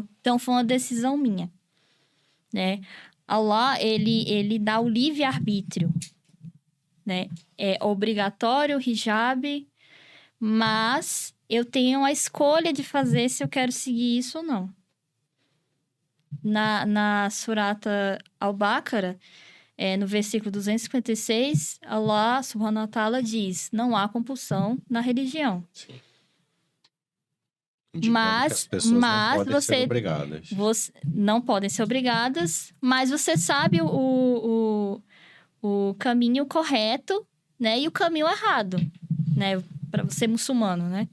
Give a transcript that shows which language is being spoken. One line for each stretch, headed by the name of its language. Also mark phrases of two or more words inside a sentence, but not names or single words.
Portuguese: Então, foi uma decisão minha, né? Allah, ele dá o livre-arbítrio, né? É obrigatório o hijab, mas... eu tenho a escolha de fazer se eu quero seguir isso ou não. Na Surata Al-Baqarah, no versículo 256,
Arabic: الله سبحانه وتعالى
Portuguese: diz: não há compulsão na religião. Sim. Mas, as pessoas não podem ser obrigadas. Não podem ser obrigadas, mas você sabe o caminho correto, né? E o caminho errado, né? Para você muçulmano, né?